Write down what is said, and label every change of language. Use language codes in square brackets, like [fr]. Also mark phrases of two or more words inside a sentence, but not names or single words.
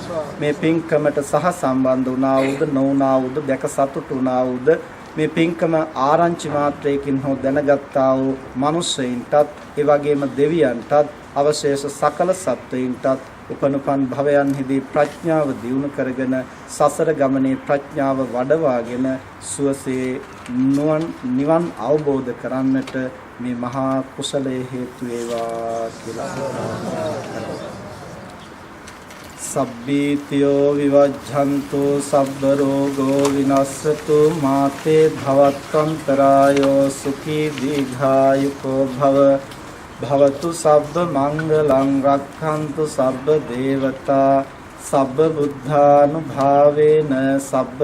[si] මේ පින්කමට සහ සම්බන්ධ වුණා වූද නොවුණා වූද දැක සතුටු වුණා වූද මේ පින්කම ආරංචි මාත්‍රයකින් හෝ දැනගත්තා වූ මිනිසෙයින්ටත් ඒ වගේම දෙවියන්ටත් අවශේෂ සකල සත්වයින්ටත් උපනුපන් භවයන්හිදී ප්‍රඥාව දියුණු කරගෙන සසර ගමනේ ප්‍රඥාව වඩවාගෙන සුවසේ නිවන් අවබෝධ කරන්නට මේ මහා කුසලයේ හේතු වේවා කියලා [pi] සබ්බීතියෝ විවජ්ජන්තු සබ්බ රෝගෝ විනස්සතු මාතේ භවත්වන්තරායෝ සුඛී දීඝායුකෝ භව භවතු සබ්බ මංගලං රක්ඛන්තු සබ්බ දේවතා සබ්බ බුද්ධානුභාවේන සබ්බ